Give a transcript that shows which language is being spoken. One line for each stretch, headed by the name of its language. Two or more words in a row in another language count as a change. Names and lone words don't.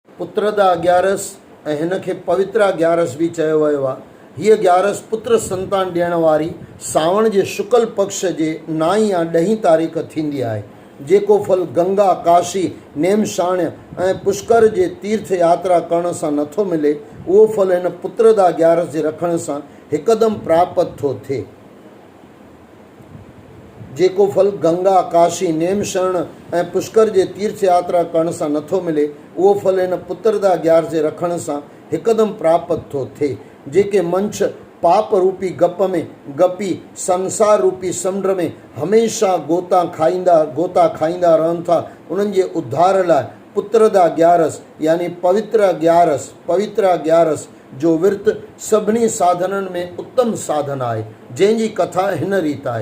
Sindhi: पुत्रदा ग्यारस ऐं हिन खे पवित्रा ग्यारस बि चयो वियो आहे। हीअ ग्यारस पुत्र संतान ॾियण वारी सावण जे शुक्ल पक्ष जे 9 या 10 तारीख़ थींदी आहे। जेको फल गंगा, काशी, नेमशाण्य ऐं पुष्कर जे तीर्थ यात्रा करण सां नथो मिले, उहो फल हिन पुत्रदा ग्यारस जे रखण सां हिकदमि प्राप्त थो थिए। जेको फल गंगा, काशी, नेमशरण ऐं पुष्कर जे तीर्थ यात्रा करण सां नथो मिले, उहो फल हिन पुत्रदा ग्यारस जे रखण सां हिकदमि प्राप्त थो थिए। जेके मंछ पाप रूपी गप में गपी संसार रूपी समुंड में हमेशा गोता खाईंदा रहनि था, उन्हनि जे उद्धार लाइ पुत्रदा ग्यारस यानी पवित्रा ग्यारस जो विर्त सभिनी साधननि में उत्तम साधन आहे, जंहिंजी कथा हिन रीत आहे।